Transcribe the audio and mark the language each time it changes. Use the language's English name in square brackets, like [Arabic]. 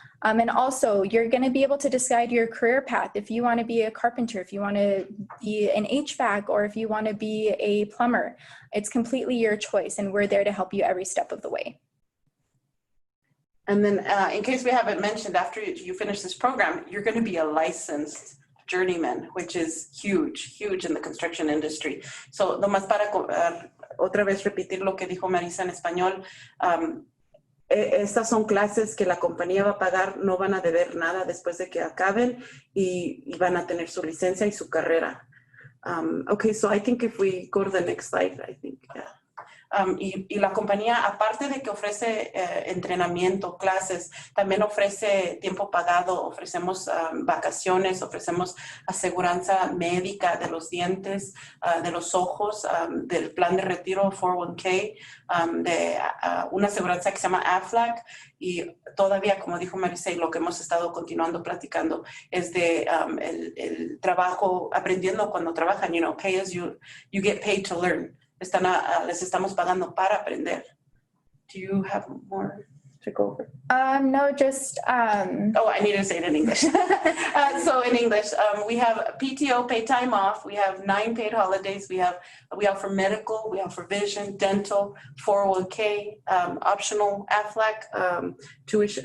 [English] And also you're going to be able to decide your career path. If you want to be a carpenter, if you want to be an HVAC, or if you want to be a plumber, it's completely your choice. And we're there to help you every step of the way. And then in case we haven't mentioned, after you finish this program, you're going to be a licensed journeyman, which is huge, huge in the construction industry. [Spanish] So nomás para otra vez repetir lo que dijo Marisa en español, estas son clases que la compañía va a pagar, no van a deber nada después de que acaben y van a tener su licencia y su carrera. [English] Okay, so I think if we go to the next slide, I think, yeah. [Spanish] Y la compañía, aparte de que ofrece entrenamiento, clases, también ofrece tiempo pagado, ofrecemos vacaciones, ofrecemos aseguranza médica de los dientes, de los ojos, del plan de retiro 401k, de una aseguranza que se llama AFLAC, y todavía, como dijo Marisa, y lo que hemos estado continuando platicando es de el trabajo, aprendiendo cuando trabajan, [English] you know, pay as you get paid to learn. [Spanish] Les estamos pagando para aprender. [English] Do you have more to go over? No, just... Oh, I need to say it in English. So in English, we have PTO, paid time off. We have 9 paid holidays. We offer medical, we offer vision, dental, 401k, optional AFLAC, tuition.